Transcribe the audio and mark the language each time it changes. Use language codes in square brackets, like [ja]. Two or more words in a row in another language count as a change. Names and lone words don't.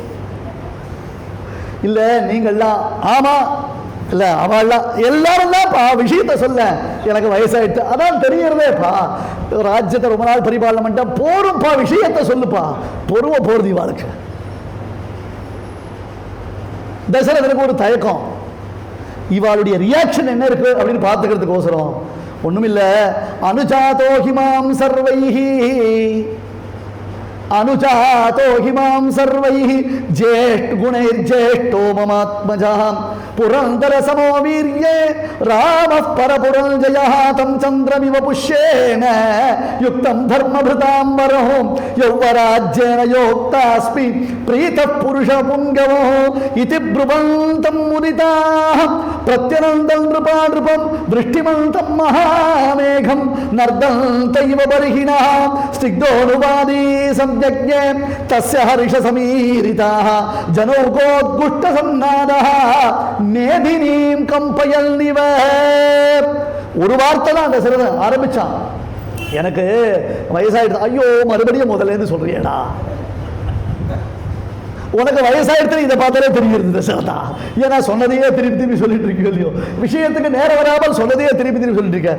[ta] இல்லை நீங்கள்லாம் ஆமாம், இல்லை அவள்லாம் எல்லாரும் தான்ப்பா விஷயத்த சொல்ல, எனக்கு வயசாயிட்டு அதான் தெரியறதேப்பா, ராஜ்யத்தை ரொம்ப நாள் பரிபாலனம் பண்ணிட்டா போரும்ப்பா, விஷயத்த சொல்லுப்பா, பொறுமை போறது இவாளுக்கு. தசரதனுக்கு ஒரு தயக்கம், இவாளுடைய ரியாக்ஷன் என்ன இருக்கு அப்படின்னு பார்த்துக்கிறதுக்கோசரம் ஒண்ணுமில்லை. [sa] अनुजातो हिमाम् सर्वैः अनुजातो हिमां सर्वैः ज्येष्ठ गुणैर्ज्येष्ठो ममात्मजः पुरन्दर समो वीर्ये रामः परपुरञ्जयः तं चन्द्रमिव पुष्येन युक्तं धर्मभृताम्बरो यौवराज्येन योक्तास्मि प्रीतः पुरुषपुङ्गवो इति ब्रुवन्तं मुदिताः प्रत्यनन्दं नृपानृपं दृष्टिमन्तं महामेघं नर्दन्तैव बर्हिणः स्निग्धोऽनुवादी तस्य हर्ष समीरिताः जनोकोद्गुष्ट सन्नादः मेदिनीं कंपयन्निव. [ta] ஒரு வார்த்தை தான் தசரதன் ஆரம்பிச்சான். எனக்கு வயசாயிடுது. ஐயோ, மறுபடியும் முதல்ல இருந்து சொல்றியேடா, உனக்கு வயசாயிடுத்து இதை பார்த்தாலே தெரிகிறது தசரதா. ஏன்னா சொன்னதையே திருப்பி திருப்பி சொல்லிட்டு இருக்கீங்க இல்லையோ, விஷயத்துக்கு நேரம் வராமல் சொன்னதையே திருப்பி திருப்பி சொல்லிட்டு இருக்க.